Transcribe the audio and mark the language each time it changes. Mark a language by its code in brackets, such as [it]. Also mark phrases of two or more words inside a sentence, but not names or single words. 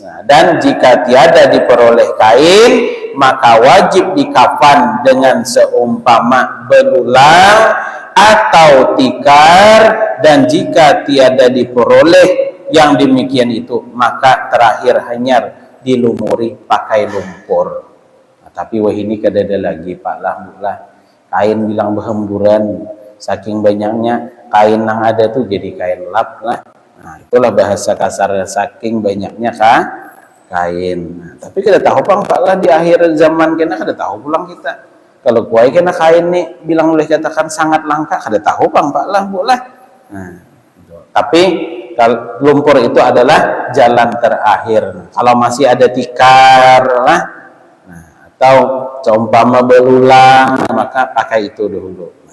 [id] Nah, dan jika tiada diperoleh kain, maka wajib dikafan dengan seumpama belulang atau tikar, dan jika tiada diperoleh yang demikian itu, maka terakhir hanya dilumuri pakai lumpur. [bjn] Nah, tapi wah ini kada ada lagi pak lah kain bilang berhemburan, saking banyaknya kain yang ada tuh jadi kain lap lah. [id] Nah, itulah bahasa kasar, saking banyaknya kain. [bjn] Nah, tapi kita tahu pak lah di akhir zaman kena kada tahu pulang kita. Kalau kuai kena kain nih bilang boleh katakan sangat langka, kada tahu pak lah boleh. [id] Nah, gitu. Tapi kalau lumpur itu adalah jalan terakhir. Kalau masih ada tikar lah, nah, atau seumpama belulang, maka pakai itu dulu.